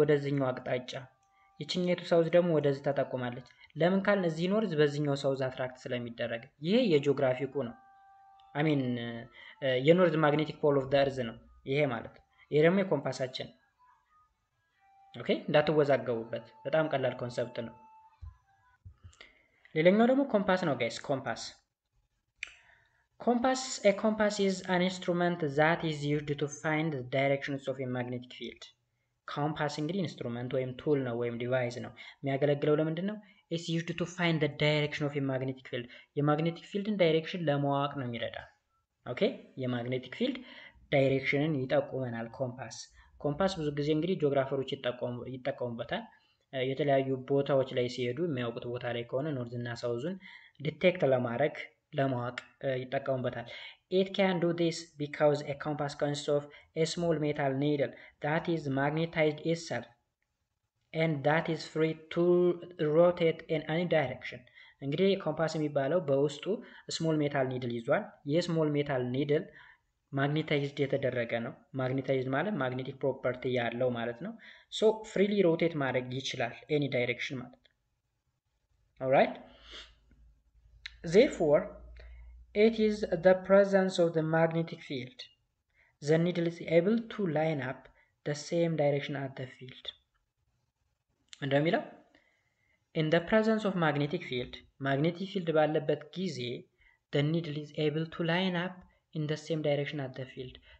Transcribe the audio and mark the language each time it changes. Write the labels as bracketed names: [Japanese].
[Amharic] ወደዚህኛው አቅጣጫ። ይችኛቱ ሳውዝ ደግሞ ወደዚህ ተጠቁማለች። ለምን ካልን እዚህ ኖርዝ በዚህኛው ሳውዝ አትራክት ስለሚደረግ። ይሄ የጂኦግራፊኩ ነው። አሚን የኖርዝ ማግኔቲክ ፖል ኦፍ ዘ እርዝ ነው ይሄ ማለት። ይሄ ደግሞ የኮምፓሳችን። ኦኬ እንዳትወዛገቡበት፣ በጣም ቀላል ኮንሰፕት ነው። ሌላኛው ደግሞ ኮምፓስ ነው ጋይስ። [English] A compass is an instrument that is used to find the directions of a magnetic field. [Amharic] ኮምፓስ እንግዲህ ኢንስትሩመንት ወይም ቱል ነው ወይም ዲቫይስ ነው። የሚያገለግለው ለምንድን ነው? [English] It's used to find the direction of a magnetic field. [Amharic] የማግኔቲክ ፊልድን ዳይሬክሽን ለማወቅ ነው የሚረዳ። ኦኬ የማግኔቲክ ፊልድ ዳይሬክሽንን ይጠቁመናል ኮምፓስ ብዙ ጊዜ እንግዲህ ጂኦግራፈሮች ይጠቀሙበታል። የተለያዩ ቦታዎች ላይ ሲሄዱ የሚያውቁት ቦታ ላይ ከሆነ ኖርዝ እና ሳውዙን ዲቴክት ለማወቅ ይጠቀሙበታል። [English] It can do this because a compass consists of a small metal needle that is magnetized itself and that is free to rotate in any direction. [Amharic] እንግዲህ ኮምፓስ የሚባለው በውስጡ ስሞል ሜታል ኒድል ይዟል። ይህ ስሞል ሜታል ኒድል ማግኔታይዝድ የተደረገ ነው። ማግኔታይዝድ ማለት ማግኔቲክ ፕሮፐርቲ ያለው ማለት ነው። ሶ ፍሪሊ ሮቴት ማድረግ ይችላል ኤኒ ዳይሬክሽን ማለት ነው። ኦልራይት [English] therefore it is the presence of the magnetic field. The needle is able to line up the same direction at the field. [Amharic] እንደሚለው [English] in the presence of magnetic field [Amharic] ባለበት ጊዜ [English] the needle is able to line up in the same direction at the field.